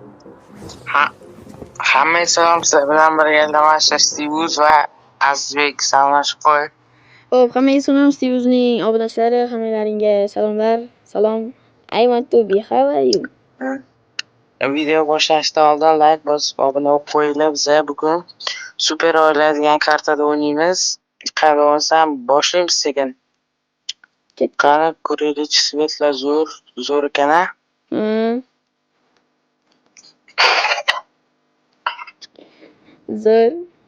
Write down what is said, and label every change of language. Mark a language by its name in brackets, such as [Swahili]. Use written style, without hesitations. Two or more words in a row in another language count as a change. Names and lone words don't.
[Uzbek] Ha, hamma salom, sizlar bilan birga Damashq Stivuz va Azizbek salomlashib qo'y. Hop, hammaga salom, Steve'ning obunachilari, hammalaringga salomlar. Salom. [English] I want to be, how are you? [Uzbek] Video boshlashdan oldin like bosib obuna bo'lib qo'yinglar. Biz bugun super oila degan kartada o'ynaymiz. Qani bo'lsam boshlaymiz sekin. Qani ko'raylik, svetlar zo'r ekan-a? Zo'r.